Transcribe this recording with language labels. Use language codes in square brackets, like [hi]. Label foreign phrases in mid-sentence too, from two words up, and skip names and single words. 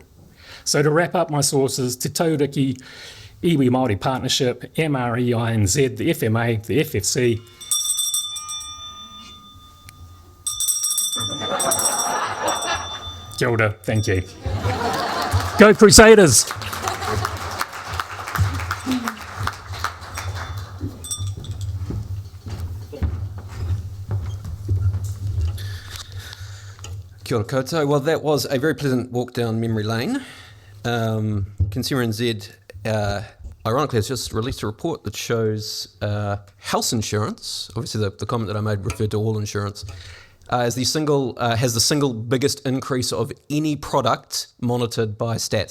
[en] So to wrap up my sources, Te Tauriki, Iwi Māori Partnership, MREINZ, the FMA, the FFC, [mi] Kia ora, [en] thank you. Go Crusaders! [mi] Kia ora koutou. [en] Well, that was a very pleasant walk down memory lane. Consumer NZ, ironically, has just released a report that shows house insurance, obviously the comment that I made referred to all insurance, has the single biggest increase of any product monitored by stats.